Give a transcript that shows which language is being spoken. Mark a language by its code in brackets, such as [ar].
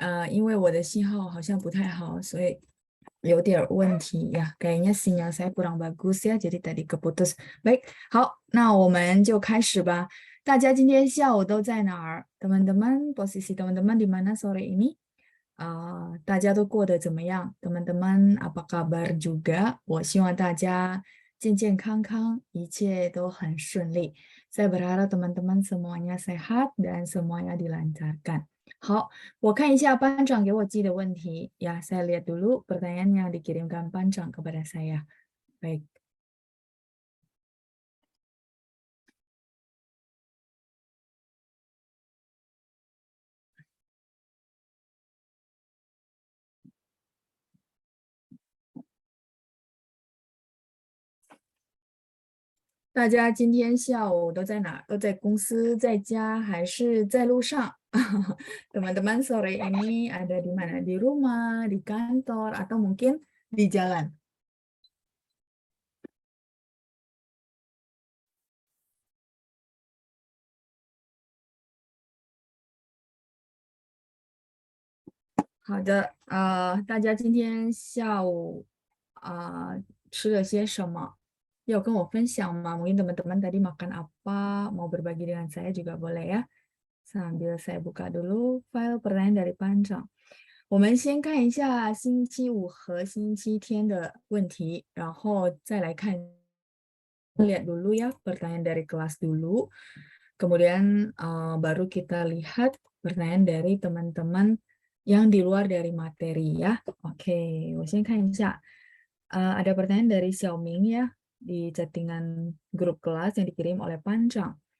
[zh] 因为我的信号好像不太好，所以有点问题呀。 [id] Kayaknya sinyal saya kurang bagus ya, jadi tadi keputus. [zh] Baik，好，那我们就开始吧。大家今天下午都在哪儿？ [id] Teman-teman, posisi teman-teman di mana sore ini？ [zh] 大家都过得怎么样？ [id] Teman-teman apa kabar juga？ [zh] 我希望大家健健康康，一切都很顺利。 [id] Saya berharap teman-teman semuanya sehat dan semuanya dilancarkan. [zh] 好，我看一下班长给我寄的问题ya. [id] Saya lihat dulu pertanyaan yang dikirimkan 班长 kepada saya. Baik. [zh] 大家今天下午都在哪？都在公司、在家还是在路上？ [id] Teman-teman sore ini ada di mana? Di rumah, di kantor, atau mungkin di jalan? [zh] 好的，大家今天下午吃了些什么？要跟我分享吗？ [id] Mungkin teman-teman tadi makan apa? Mau berbagi dengan saya juga boleh ya. Sambil saya buka dulu file pertanyaan dari Panjang. [zh] 我们先看一下星期五和星期天的问题，然后再来看 [id] lihat dulu ya pertanyaan dari kelas dulu. Kemudian baru kita lihat pertanyaan dari teman-teman yang di luar dari materi ya. [zh] Oke, 我先看一下. [id] Ada pertanyaan dari Xiaoming ya di chattingan grup kelas yang dikirim oleh Panjang.